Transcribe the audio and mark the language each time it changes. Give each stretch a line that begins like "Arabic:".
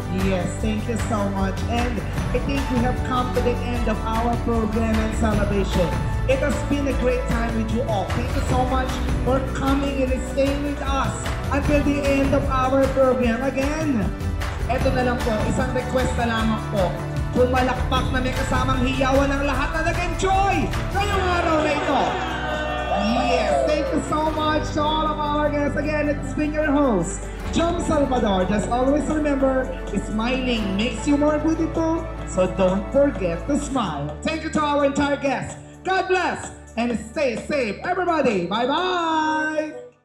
English: Yes, thank you so much. And I think we have come to the end of our program and celebration. It has been a great time with you all. Thank you so much for coming and staying with us until the end of our program.
Filipino: Again, eto na lang po, isang request na lamang po. Pumalakpak na may kasamang hiyawan ng lahat na nag-enjoy ngayong araw na ito.
English: Yes, thank you so much to all of our guests. Again, it's been your host, Jom Salvador. Just always remember, smiling makes you more beautiful, so don't forget to smile. Thank you to our entire guests. God bless and stay safe, everybody. Bye-bye.